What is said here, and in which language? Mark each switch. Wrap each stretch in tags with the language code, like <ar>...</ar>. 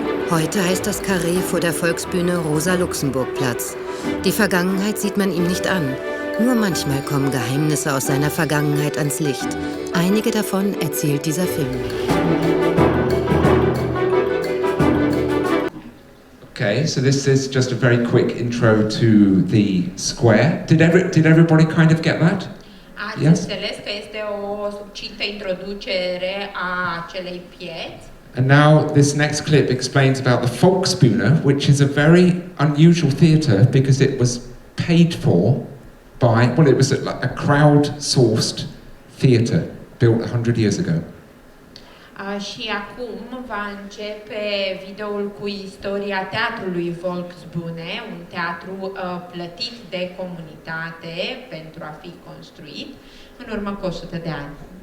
<de>Heute heißt das Carré vor der Volksbühne Rosa-Luxemburg-Platz. Die Vergangenheit sieht man ihm nicht an. Nur manchmal kommen Geheimnisse aus seiner Vergangenheit ans Licht. Einige davon erzählt dieser Film.</de> <en>Okay, so this is just a very quick intro to the square. Did everybody kind of get that?</en> <ro>Ați înțeles că este o succintă introducere a acelei pieți?</ro> <en>And now this next clip explains about the Volksbühne, which is a very unusual theatre because it was paid for by, well, it was a crowd-sourced theatre built 100 years ago.</en> <ro>Și acum va începe videoul cu istoria teatrului Volksbühne, un teatru plătit de comunitate pentru a fi construit în urmă cu 100 de ani.</ro>